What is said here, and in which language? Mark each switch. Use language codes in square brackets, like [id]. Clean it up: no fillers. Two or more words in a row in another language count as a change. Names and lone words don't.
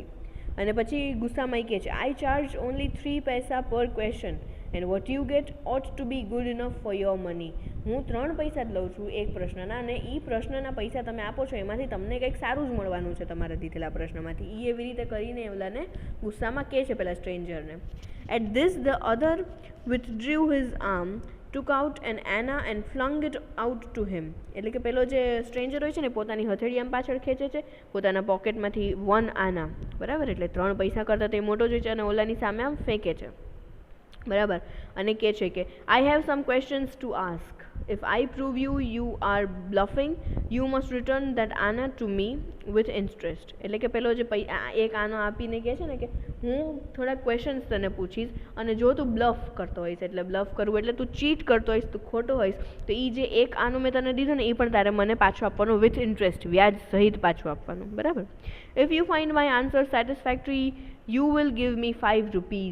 [gu] અને પછી ગુસ્સામાં કહે છે, [en] I charge only 3 paise per question and what you get ought to be good enough for your money. [gu] હું 3 પૈસા જ લઉં છું એક પ્રશ્નના, અને એ પ્રશ્નના પૈસા તમે આપો છો એમાંથી તમને કંઈક સારું જ મળવાનું છે તમારા દીધેલા પ્રશ્નમાંથી. એ એવી રીતે કરીને ઓલાને ગુસ્સામાં કહે છે પેલા સ્ટ્રેન્જરને. [en] At this the other withdrew his arm, took out an anna and flung it out to him. [gu] એટલે કે પેલો જે સ્ટ્રેન્જર હોય છે ને પોતાની હથેળી આમ પાછળ ખેંચે છે, પોતાના પોકેટમાંથી 1 આના, બરાબર, એટલે 3 પૈસા કરતાં તે મોટો જ છે, અને ઓલાની સામે આમ ફેંકે છે, બરાબર, અને કહે છે કે [en] I have some questions to ask. If I prove you are bluffing, you must return that anna to me with interest. [gu] એટલે કે પેલો જે એક આનો આપીને કહે છે ને કે હું થોડાક ક્વેશ્ચન્સ તને પૂછીશ, અને જો તું બ્લફ કરતો હોઈશ, એટલે બ્લફ કરવું એટલે તું ચીટ કરતો હોઈશ, તું ખોટો હોઈશ, તો એ જે એક આનો મેં તને દીધો ને એ પણ તારે મને પાછું આપવાનું, [en] with interest, [gu] વ્યાજ સહિત પાછું આપવાનું, બરાબર. [en] If you find my answer satisfactory you will give me 5 rupees.